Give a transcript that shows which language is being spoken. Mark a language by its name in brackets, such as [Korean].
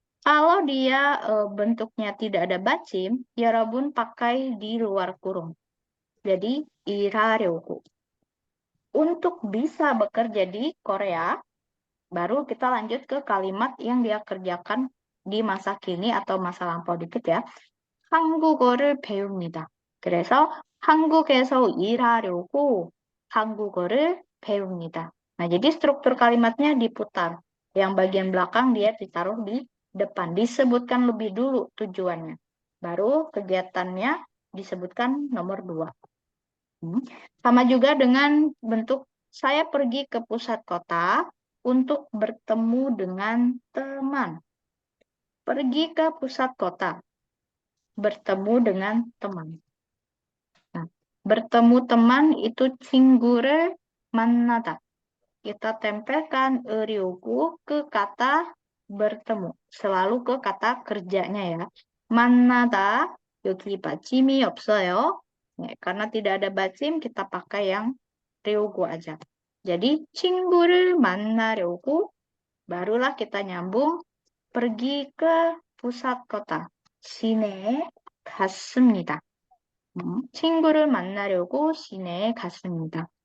[Indonesian] Kalau dia bentuknya tidak ada bacim, ya Rabun pakai di luar kurung. Jadi, [Korean] 일하려고. [Indonesian] Untuk bisa bekerja di Korea, baru kita lanjut ke kalimat yang dia kerjakan di masa kini atau masa lampau dikit ya. [Korean] 한국어를 배웁니다. 그래서 한국에서 일하려고 한국어를 배웁니다. [Indonesian] Nah, jadi struktur kalimatnya diputar. Yang bagian belakang dia ditaruh di depan. Disebutkan lebih dulu tujuannya. Baru kegiatannya disebutkan nomor 2. Sama juga dengan bentuk saya pergi ke pusat kota untuk bertemu dengan teman. Pergi ke pusat kota. Bertemu dengan teman. Nah, bertemu teman itu [Korean] 친구를 만나다. [Indonesian] Kita tempelkan Ryogu ke kata bertemu. Selalu ke kata kerjanya ya. [Korean] 만나다, 여기 받침이 없어요. [Indonesian] Ya, karena tidak ada 받침, kita pakai yang Ryogu aja. Jadi, [Korean] 친구를 만나려고, [Indonesian] barulah kita nyambung pergi ke pusat kota. [Korean] 시내에 갔습니다. 친구를 만나려고 시내에 갔습니다.